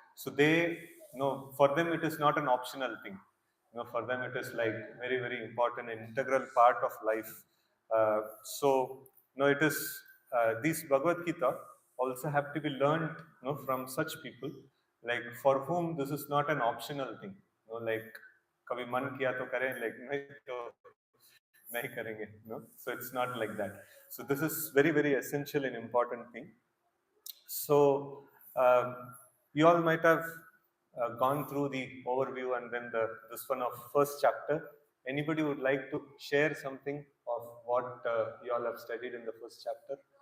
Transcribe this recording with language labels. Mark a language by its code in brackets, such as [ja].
[en] So they, for them it is not an optional thing. For them it is like very, very important and integral part of life. So, it is these Bhagavad Gita also have to be learned, from such people, like for whom this is not an optional thing. [hi] Like कभी मन किया तो करें, like नहीं तो नहीं करेंगे. [en] So it's not like that. So this is very, very essential and important thing. So you all might have gone through the overview and then this one of first chapter. Anybody would like to share something of what you all have studied in the first chapter?